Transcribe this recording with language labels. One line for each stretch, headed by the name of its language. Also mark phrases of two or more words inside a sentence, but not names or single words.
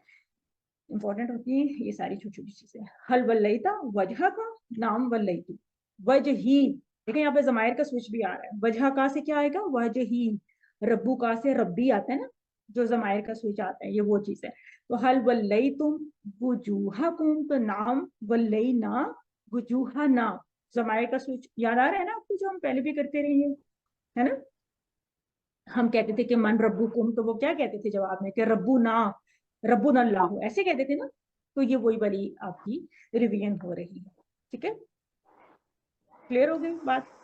Hindi: इंपॉर्टेंट होती है ये सारी छोटी छोटी चीजें।
Arabic: هل ولّيتَ وجهَك, نعم ولّيتُ وجهي,
Hindi: देखिए यहाँ पे जमायर का स्विच भी आ रहा है। वजह का से क्या आएगा? वजही। रब्बू का से रब्बी आता है ना, जो जमायर का स्विच आता है, ये वो चीज है। तो
Arabic: هل ولّيتم وجوهكم,
Hindi: तो
Arabic: نعم ولّينا وجوهنا,
Hindi: जमायर का स्विच याद आ रहा है ना आपको, जो हम पहले भी करते रहे हैं, है ना। हम कहते थे कि
Arabic: من ربكم,
Hindi: तो वो क्या कहते थे जवाब में कि
Arabic: ربنا الله,
Hindi: ऐसे कहते थे ना। तो ये वही वाली आपकी रिवीजन हो रही है, ठीक है। क्लियर हो गई बात?